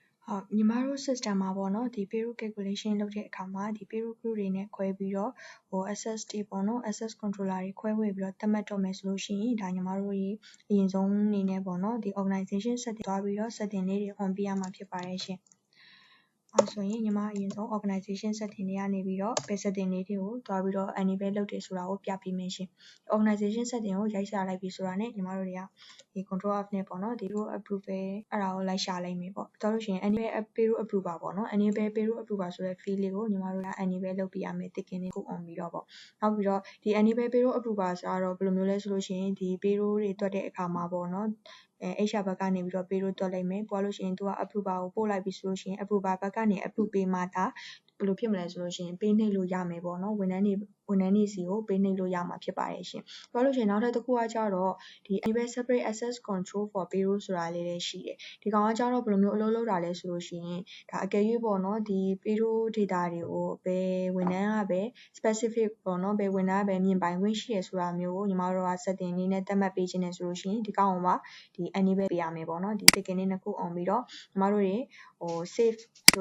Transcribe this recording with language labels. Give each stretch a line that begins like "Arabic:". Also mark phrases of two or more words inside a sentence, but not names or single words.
Burmese: ညီမတို့ system မှာပေါ့နော်ဒီ
English: payroll calculation
Burmese: လုပ်တဲ့အခါမှာဒီ
English: payroll group
Burmese: တွေနဲ့ခွဲပြီးတော့access တွေပေါ့နော်
English: access controller
Burmese: တွေခွဲဝေပြီးတော့သတ်မှတ်တော့မယ်ဆိုလို့ရှိရင်ဒါညီမတို့ရေအရင်ဆုံးအနေနဲ့ပေါ့နော်ဒီ
English: organization setting
Burmese: သွားပြီးတော့ setting လေးတွေ on ပေးရမှာဖြစ်ပါတယ်ရှင်ဆိုရင်ညီမအရင်ဆုံး organization setting တွေကနေပြီးတော့
English: base setting
Burmese: လေးတွေကိုသွားပြီးတော့ enable လုပ်တယ်ဆိုတာကိုပြပေးမယ်ရှင်
English: organization setting
Burmese: ကိုရိုက်ရှာလိုက်ပြီဆိုတာနဲ့ညီမ တို့တွေကဒီ
English: control F
Burmese: နဲ့ပေါ့နော်ဒီ
English: payroll approval
Burmese: အဲ့ဒါကိုလိုက်ရှာလိုက်မယ်ပေါ့ဒါလို့ရှိရင်
English: enable payroll approval
Burmese: ပေါ့နော်
English: enable payroll approval
Burmese: ဆိုတဲ့ field လေးကိုညီမတို့က enable လုပ်ပြရမယ် ticket လေးကို on ပြီးတော့ပေါ့နောက်ပြီးတော့ဒီ
English: enable payroll approval
Burmese: ဆိုတော့ဘယ်လိုမျိုးလဲဆိုလို့ရှိရင်ဒီ payroll တွေတွက်တဲ့အခါမှာပေါ့နော်HR ဘက်ကနေပြီးတော့ payroll တွက်လိုက်မယ် ပို့လို့ရှိရင်သူက approval ကိုပို့လိုက်ပြီဆိုလို့ရှိရင် approval ဘက်ကနေ approve ပေးမှဒါဘယ်လိုဖြစ်မလဲဆိုလို့ရှိရင်ပေးနှိပ်လို့ရမယ်ပေါ့နော်ဝန်ထမ်းတွေစီကိုပေးနှိပ်လို့ရမှာဖြစ်ပါတယ်ရှင်ပြောလို့ရှိရင်နောက်ထပ်တစ်ခုကကြတော့ဒီ
English: enable separate access control for payroll
Burmese: ဆိုတာလေး လည်းရှိတယ်ဒီကောင်ကကြတော့ဘယ်လိုမျိုးအလုပ်လုပ်တာလဲဆိုလို့ရှိရင်ဒါအကယ်၍ပေါ့နော်ဒီ
English: payroll data
Burmese: တွေကိုဘယ်ဝန်ထမ်းကပဲ specific ပေါ့နော်ဘယ်ဝန်ထမ်းကပဲမြင်ပိုင်ခွင့်ရှိရဆိုတာ မျိုးကိုညီမတို့က setting လေးနဲ့သတ်မှတ်ပေးခြင်းနဲ့ဆိုလို့ရှိရင်ဒီကောင်ကိုပါဒီ enable ပေးရမယ်ပေါ့နော်ဒီ ticket လေးနှစ်ခု on ပြီးတော့ညီမတို့တွေsave ဆို